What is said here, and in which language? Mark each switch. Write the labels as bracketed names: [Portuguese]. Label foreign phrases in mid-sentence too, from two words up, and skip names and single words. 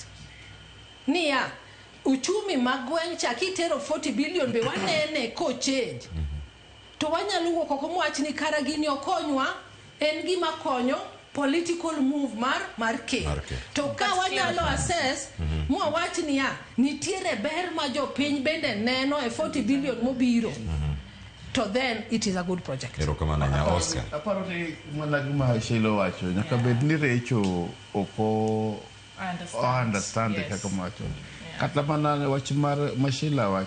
[Luo (Kenya and Tanzania)] Niya uchumi magweng cha kitero 40 billion be wanene ko change. To wanyalo wuok oko mwach ni kara gini okonywa en gima konyo [English] political move [Luo (Kenya and Tanzania)] mar ker. To ka wanyalo assess mwawach niya nitiere ber ma jopiny bende neno e 40 billion mobiro. [English] So then it is a good project. Oscar. [Luo (Kenya and Tanzania)] Aparo ni mana gima Shilo wacho nyaka bed ni Racheal oko understand kaka macho. Kata mana wach mar Mashila wacho